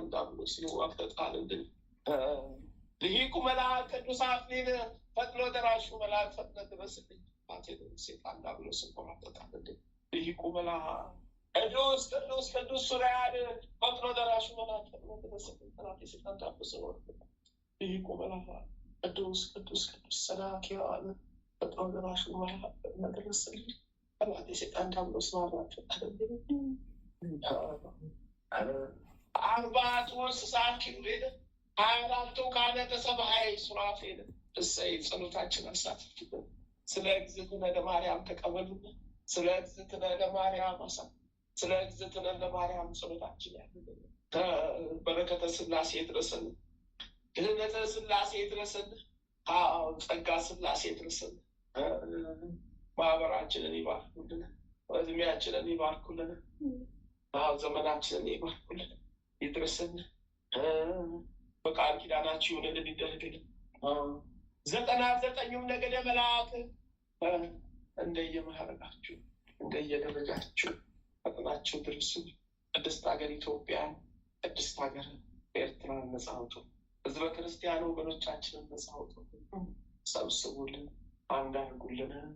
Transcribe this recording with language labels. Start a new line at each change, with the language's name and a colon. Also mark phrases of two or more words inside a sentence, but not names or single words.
Amharic: ዲያብሎስ ይዋጋልን። ሊቁ መልአክ ቅዱስ አክሊል ፈጥኖ ደራሹ መልአክ ፈጥነ ድረስልን። ሴጣን ዲያብሎስ ይዋጋልን። ሊቁ መልአክ ቅዱስ ቅዱስ ቅዱስ ሱራያድ ፈጥኖ ደራሹ መልአክ ፈጥነ ድረስልን። ጠላት ሴጣን ዲያብሎስ ይዋጋልን። ሊቁ መልአክ ቅዱስ ቅዱስ ቅዱስ ሰዳክያነ ፈጥኖ ደራሹ መልአክ ፈጥነ ድረስልን። ጠላት ሴጣን ዲያብሎስ ይዋጋልን። አርባዕቱ እንስሳት ኪሩቤል 24ቱ ካህናተ ሰማይ ሱራፌል እሰይ ጸሎታችን አሳትፍልን። ስለ
Geez: እግዝእትነ ለማርያም
Amharic: ተቀበሉልን። ስለ
Geez: እግዝእትነ ለማርያም
Amharic: ስለ
Geez: እግዝእትነ ለማርያም
Amharic: ጸሎታችን ያድርግልን። በረከተ ስላሴ ድረሰን፣ ድህነተ ስላሴ ድረሰን፣ ጸጋ ስላሴ ድረሰን። ማህበራችንን ይባርኩልን፣ እድሜያችንን ይባርኩልን፣ ዘመናችንን ይባርኩልን፣ ይድረስን። በቃል ኪዳናችሁ ይሁንልን፣ ይደረግልን። 99ኙም ነገደ መላእክት እንደየማዕረጋችሁ እንደየደረጃችሁ ፈጥናችሁ ድረሱ። ቅድስት ሀገር ኢትዮጵያን፣ ቅድስት ሀገር ኤርትራን ነጻ አውጡ። ህዝበ ክርስቲያን ወገኖቻችንን ነጻ አውጡ። ሰብስቡልን፣ አንድ አድርጉልን።